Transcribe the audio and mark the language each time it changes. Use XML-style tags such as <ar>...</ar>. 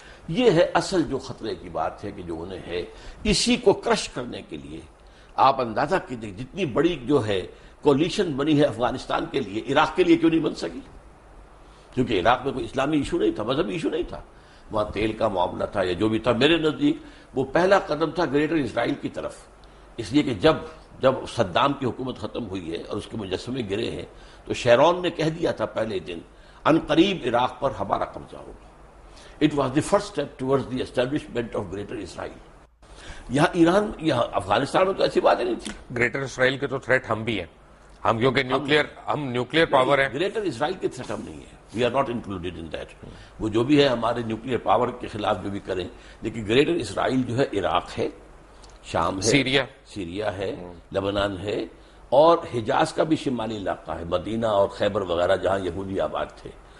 <ur>یہ ہے اصل جو خطرے کی بات ہے کہ جو انہیں ہے. اسی کو کرش کرنے کے لیے آپ اندازہ کیجیے جتنی بڑی جو ہے کولیشن بنی ہے افغانستان کے لیے، عراق کے لیے کیوں نہیں بن سکی؟ کیونکہ عراق میں کوئی اسلامی ایشو نہیں تھا، مذہبی ایشو نہیں تھا، وہاں تیل کا معاملہ تھا یا جو بھی تھا. میرے نزدیک وہ پہلا قدم تھا گریٹر اسرائیل کی طرف، اس لیے کہ جب صدام کی حکومت ختم ہوئی ہے اور اس کے مجسمے گرے ہیں تو شیرون نے کہہ دیا تھا پہلے دن ان قریب عراق پر ہمارا قبضہ ہوگا.</ur> <en>It was the first step towards the establishment of Greater Israel.</en> <ur>یہاں ایران، یہاں افغانستان میں تو ایسی باتیں نہیں تھی. گریٹر اسرائیل کے تو تھریٹ ہم بھی ہیں، ہم کیونکہ نیوکلیئر پاور ہیں. گریٹر اسرائیل کے تھریٹ ہم نہیں ہے،</ur> <en>We are not included in that.</en> <ur>وہ جو بھی ہے ہمارے نیوکلیئر پاور کے خلاف جو بھی کریں، لیکن گریٹر اسرائیل جو ہے عراق ہے، شام ہے، سیریا ہے، لبنان ہے، اور حجاز کا بھی شمالی علاقہ ہے، مدینہ اور خیبر وغیرہ جہاں یہودی آباد تھے.</ur>